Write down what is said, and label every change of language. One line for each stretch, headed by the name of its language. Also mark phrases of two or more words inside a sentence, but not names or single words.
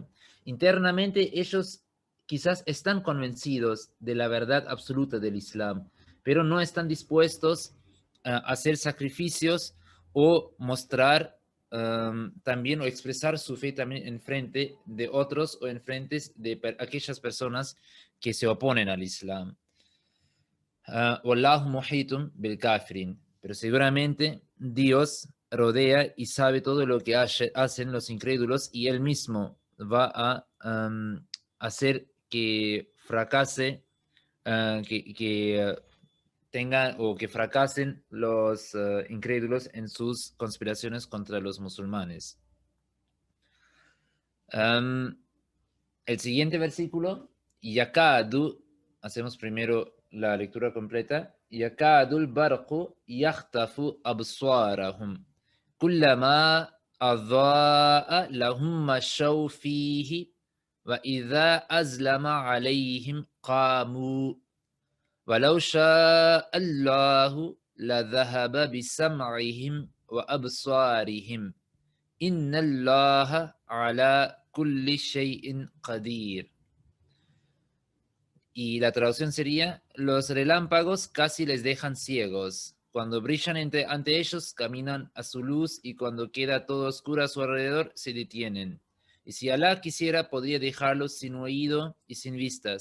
Spanish: Internamente ellos quizás están convencidos de la verdad absoluta del Islam, pero no están dispuestos a hacer sacrificios o mostrar también o expresar su fe también en frente de otros o en frente de aquellas personas que se oponen al Islam.
Arabic: والله محيط بالكافرين.
Spanish: Pero seguramente Dios rodea y sabe todo lo que hacen los incrédulos y Él mismo va a hacer que fracase, que tengan o que fracasen los incrédulos en sus conspiraciones contra los musulmanes. El siguiente versículo, yakadu, hacemos primero la lectura completa.
Arabic: يكاد البرق يخطف أبصارهم كلما أضاء لهم مشوا فيه وإذا أظلم عليهم قاموا ولو شاء الله لذهب بسمعهم وأبصارهم إن الله على كل شيء قدير.
Spanish: Y la traducción sería, los relámpagos casi les dejan ciegos. Cuando brillan ante ellos, caminan a su luz y cuando queda todo oscuro a su alrededor, se detienen. Y si Alá quisiera, podría dejarlos sin oído y sin vista.